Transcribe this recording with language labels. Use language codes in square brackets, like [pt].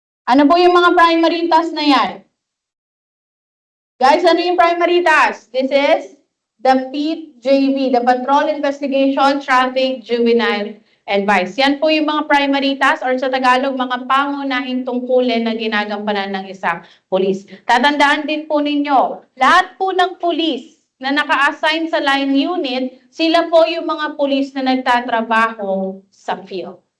[tl] Ano po yung mga primary tasks na yan? Guys, ano yung primary task? [en] This is the PIT-JV, the Patrol Investigation, Traffic, Juvenile, and Vice. [tl] Yan po yung mga primary tasks or sa Tagalog, mga pangunahing tungkulin na ginagampanan ng isang pulis. Tatandaan din po ninyo, lahat po ng pulis na naka-assign sa line unit, sila po yung mga pulis na nagtatrabaho sa field.